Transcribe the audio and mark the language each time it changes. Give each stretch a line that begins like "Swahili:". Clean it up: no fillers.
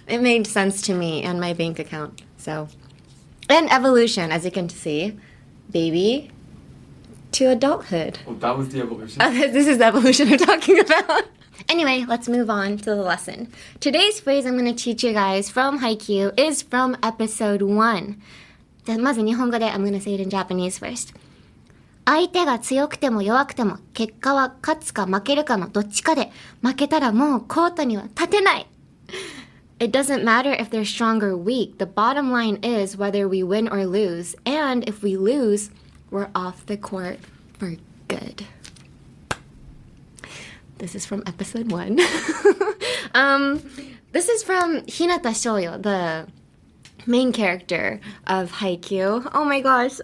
English: It made sense to me and my bank account. So, and evolution, as you can see, baby to adulthood. Oh, that was the evolution. This is the evolution I'm talking about. Anyway, let's move on to the lesson. Today's phrase I'm going to teach you guys from Haikyu is from episode 1.
Japanese: まず日本語で
English: I'm going to say it in Japanese first.
Japanese: 相手が強くても弱くても結果は勝つか負けるかのどっちかで負けたらもうコートには立てない
English: It doesn't matter if they're strong or weak. The bottom line is whether we win or lose. And if we lose, we're off the court for good. This is from episode 1. This is from Hinata Shoyo, the main character of Haikyu. Oh my gosh.